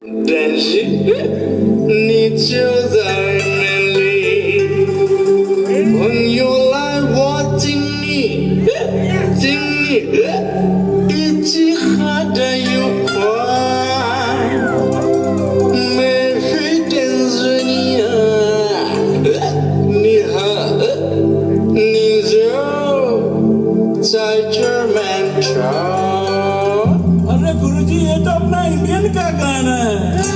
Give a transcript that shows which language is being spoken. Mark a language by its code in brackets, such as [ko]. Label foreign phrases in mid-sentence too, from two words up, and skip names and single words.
[zh] 但是你就在那里，朋友来我敬你，敬你，一起喝得愉快。每天是你你喝，你就在这漫长。 [hi] अरे गुरुजी ये तो अपना इंडियन का गाना है